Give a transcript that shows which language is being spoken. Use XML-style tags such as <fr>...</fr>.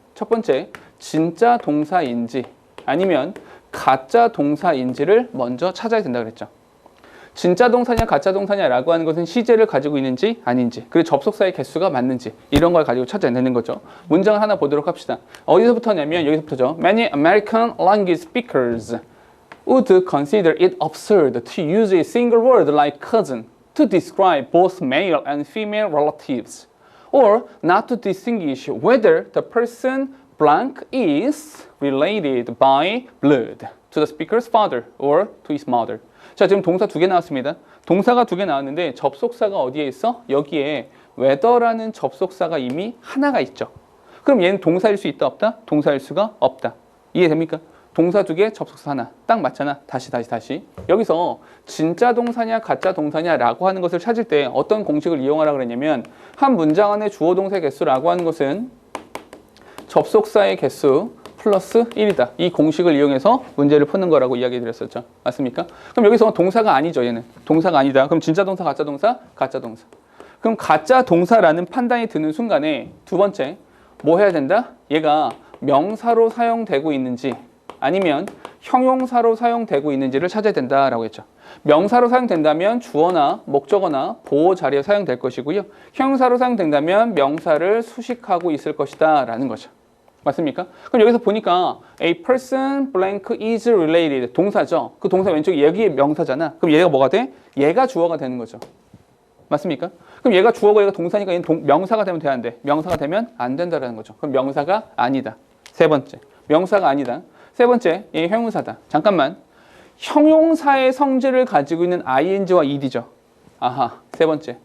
<ko>첫 번째 진짜 동사인지 아니면 가짜 동사인지를 먼저 찾아야 된다 그랬죠. 진짜 동사냐 가짜 동사냐라고 하는 것은 시제를 가지고 있는지 아닌지 그리고 접속사의 개수가 맞는지 이런 걸 가지고 찾아내는 거죠. 문장을 하나 보도록 합시다. 어디서부터냐면 여기서부터죠.</ko> <en>Many American language speakers would consider it absurd to use a single word like cousin to describe both male and female relatives or not to distinguish whether the person blank is related by blood to the speaker's father or to his mother.</en> <ko>자, 지금 동사 2개 나왔습니다. 동사가 2개 나왔는데 접속사가 어디에 있어? 여기에 whether라는 접속사가 이미 하나가 있죠. 그럼 얘는 동사일 수 있다 없다? 동사일 수가 없다. 이해됩니까? 동사 2개, 접속사 하나. 딱 맞잖아. 다시. 여기서 진짜 동사냐 가짜 동사냐라고 하는 것을 찾을 때 어떤 공식을 이용하라고 그랬냐면 한 문장 안에 주어 동사의 개수라고 하는 것은 접속사의 개수 플러스 1이다. 이 공식을 이용해서 문제를 푸는 거라고 이야기 드렸었죠. 맞습니까? 그럼 여기서 동사가 아니죠. 얘는. 동사가 아니다. 그럼 진짜 동사, 가짜 동사? 가짜 동사. 그럼 가짜 동사라는 판단이 드는 순간에 두 번째 뭐 해야 된다? 얘가 명사로 사용되고 있는지 아니면 형용사로 사용되고 있는지를 찾아야 된다라고 했죠. 명사로 사용된다면 주어나 목적어나 보호 자리에 사용될 것이고요. 형용사로 사용된다면 명사를 수식하고 있을 것이다 라는 거죠. 맞습니까? 그럼 여기서 보니까</ko> <en>a person blank is related</en> <ko>동사죠. 그 동사 왼쪽에 여기에 명사잖아. 그럼 얘가 뭐가 돼? 얘가 주어가 되는 거죠. 맞습니까? 그럼 얘가 주어고 얘가 동사니까 얘는 명사가 되면 되는데 명사가 되면 안 된다라는 거죠. 그럼 명사가 아니다. 세 번째, 명사가 아니다. 세 번째, 얘 형용사다. 잠깐만. 형용사의 성질을 가지고 있는 ing와 ed죠. 아하, 세 번째.</ko>